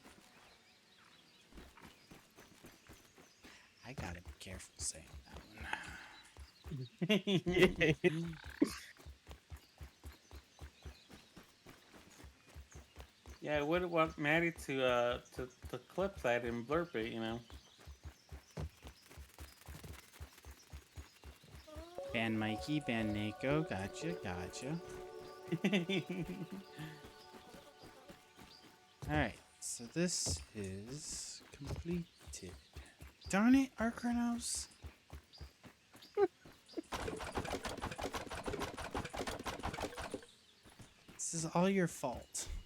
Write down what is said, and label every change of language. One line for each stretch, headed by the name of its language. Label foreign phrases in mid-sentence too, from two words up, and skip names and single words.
English: I gotta be careful saying that one. Yeah, I would want Maddie to clip that and blurp it, you know. Ban Mikey, ban Nico. Gotcha, gotcha. Alright, so this is completed. Darn it, Archronos. This is all your fault.